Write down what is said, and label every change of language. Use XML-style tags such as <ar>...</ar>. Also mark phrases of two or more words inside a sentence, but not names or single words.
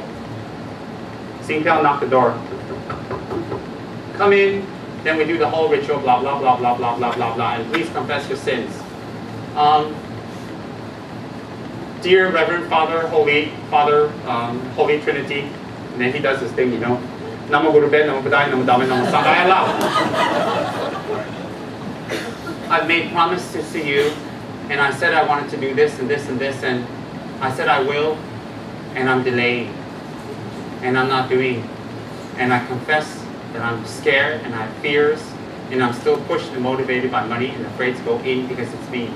<en>Sing Piao knocked the door. Come in, then we do the whole ritual, blah, blah, blah, blah, blah, blah, blah, blah, and please confess your sins. Dear Reverend Father, Holy Trinity, and then he does this thing, you know,</en> <pi>Namo Guru Ben, Namo Buddhaya, Namo Dhamma, Namo Sanghaya.</pi> <en>I've made promises to you, and I said I wanted to do this and this and this, and I said I will, and I'm delaying, and I'm not doing, and I confess that I'm scared, and I have fears, and I'm still pushed and motivated by money, and afraid to go in because it's me.</en>